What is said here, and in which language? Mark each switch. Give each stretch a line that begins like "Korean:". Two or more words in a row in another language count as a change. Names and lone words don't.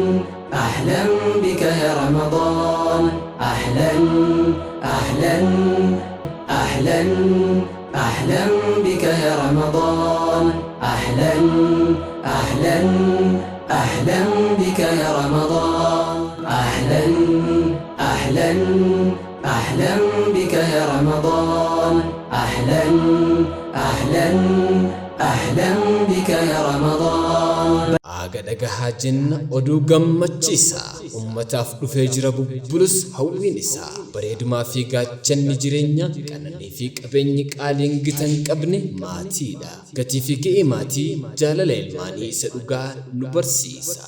Arabic: أهلا بك يا رمضان أهلا أهلا أهلا أهلا بك يا رمضان أهلا أهلا أهلا بك يا رمضان أهلا أهلا أهلا بك يا رمضان أهلا أهلا أهلا بك يا رمضان
Oromo: Agadaga hajin oduu gammachiisaa ummataaf dhufee jira bubbulus hawwiin isaa bareedumaa fi gaachanni jireenya qananii fi qabeenyi qaaliin gitan qabne maatiidha. Gatii fi ga'ee maatii jaalala ilmaanii isa dhugaa nu barsiisa.